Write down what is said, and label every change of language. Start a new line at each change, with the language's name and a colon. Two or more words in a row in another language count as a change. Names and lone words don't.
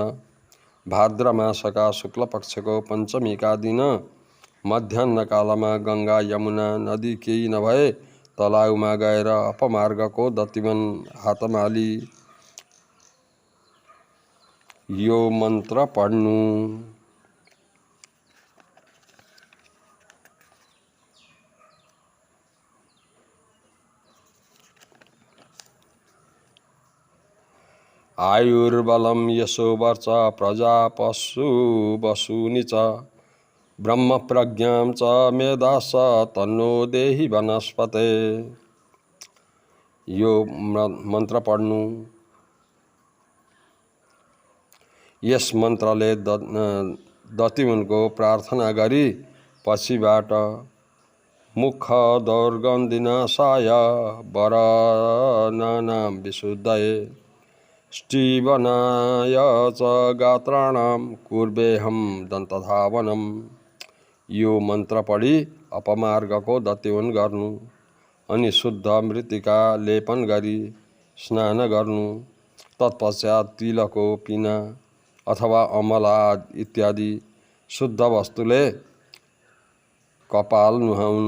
Nepali: भाद्र मासका शुक्ल पक्षको पञ्चमीका दिन मध्याह्न कालमा गङ्गा यमुना नदी केही नभए तलाउमा गएर अपमार्गको दतिवन हातमा हाली यो मन्त्र पढ्नु।
Sanskrit: आयुर्बलं यशोवर्च प्रजा पशु वसूनि च ब्रह्म प्रज्ञां च मेधास तन्नो देहि वनस्पते।
Nepali: यो मन्त्र पढ्नु। यस मन्त्रले दतिवनको प्रार्थना गरी पछिबाट
Sanskrit: मुख दुर्गन्धिनाशाय वरनानां विशुद्धये स्टीवनाय च गात्राणां कुर्वेहं दन्तधावनम्।
Nepali: यो मन्त्र पढी अपमार्गको दतिवन गर्नु अनि शुद्ध मृत्तिका लेपन गरी स्नान गर्नु। तत्पश्चात तिलको पिना अथवा अमला इत्यादि शुद्ध वस्तुले कपाल नुहाउनु।